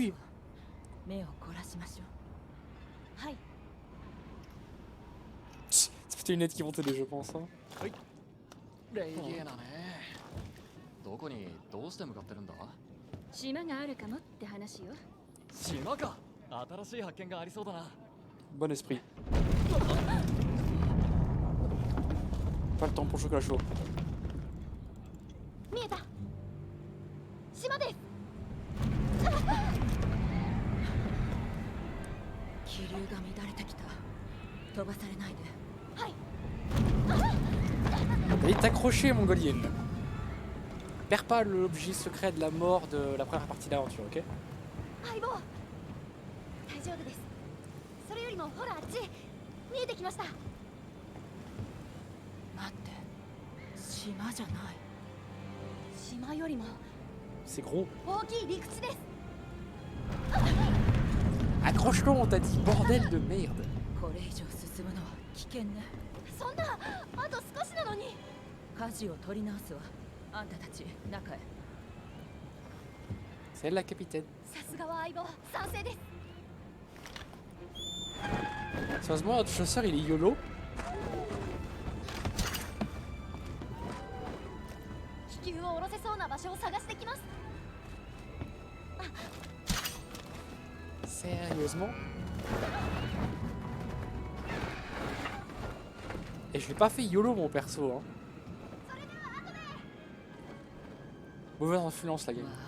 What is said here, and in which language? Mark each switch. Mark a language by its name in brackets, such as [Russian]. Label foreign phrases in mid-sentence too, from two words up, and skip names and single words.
[Japanese] 目を凝らしましょう。はい。 [French] C'était une lettre qui montait je pense. Hein. [Japanese] レイゲーナね。どこにどうして向かってるんだ？島があるかもって話よ。島か。新しい発見がありそうだな。 [French] Bon esprit. Pas le temps pour chocolat chaud. [Japanese] 見えた。島です。気流が乱れてきた。飛ばされないで。はい。 [French] Elle est accrochée, mongolienne. Perds pas l'objet secret de la mort de la première partie de l'aventure, ok? [Japanese] 相棒大丈夫です。それよりもほらあっち見えてきました。待って島じゃない島よりも [French] C'est gros. [Japanese] 大きい陸地です。 [French] Accroche-toi, on t'a dit, bordel de merde. [Japanese] これ以上進むのは危険ねそんなあと少しなのに。舵を取り直すわあんたたち中へ [French] C'est elle la capitaine. [Japanese] さすがは相棒賛成です。 [French] Sérieusement, notre chasseur, il est YOLO. [Japanese] 気球を下ろせそうな場所を探してきます。 [French] Sérieusement? Et je l'ai pas fait YOLO mon perso, hein. Mauvaise influence la game.